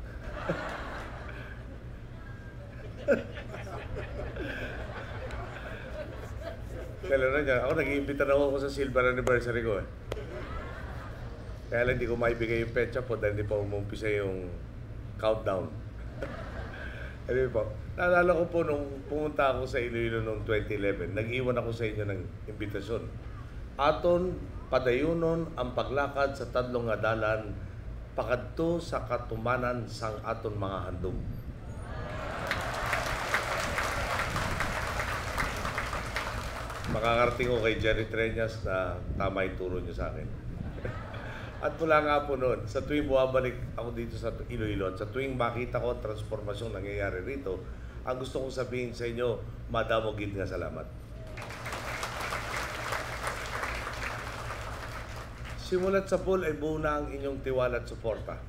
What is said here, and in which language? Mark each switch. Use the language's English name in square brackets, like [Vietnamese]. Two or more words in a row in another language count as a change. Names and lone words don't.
[Filipino] Kailan na dyan, ako nag-iimbita na ako sa silver anniversary ko . Kaya lang hindi ko maibigay yung petsa po dahil hindi pa umumpisa yung countdown. Anyway po, naalala ko po nung pumunta ako sa Iloilo noong 2011, nag-iwan ako sa inyo ng imbitasyon. [Hiligaynon] Aton padayunon ang paglakad sa tadlong nga dalan pakadto sa katumanan sang aton mga handom. [Filipino] Makakarating ko kay Jerry Treñas na tama yung turo niyo sa akin. At mula nga po noon, sa tuwing bumabalik ako dito sa Iloilo, sa tuwing makita ko ang transformasyon nangyayari rito, ang gusto kong sabihin sa inyo, [Hiligaynon] madamo gid nga salamat. [Filipino] Simulat sa pool ay buo na ang inyong tiwala at suporta.